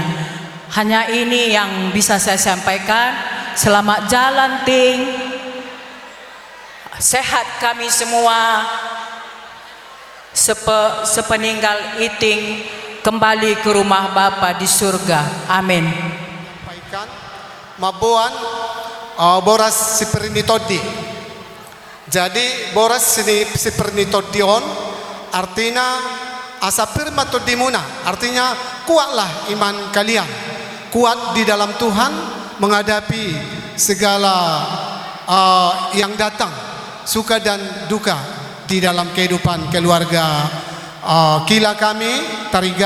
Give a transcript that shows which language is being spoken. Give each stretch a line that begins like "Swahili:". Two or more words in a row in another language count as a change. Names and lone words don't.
Indonesian: Hanya ini yang bisa saya sampaikan. Selamat jalan Ting, sehat kami semua, sepeninggal Iting kembali ke rumah Bapa di surga. Amin.
Batak Karo: Mabuan boras sipernitodi.
Indonesian: Jadi
Batak Karo: boras sipernitodion
Indonesian: artinya
Batak Karo: asapir matodimuna,
Indonesian: artinya kuatlah iman kalian, kuat di dalam Tuhan menghadapi segala yang datang, suka dan duka di dalam kehidupan keluarga kila kami Tarigan.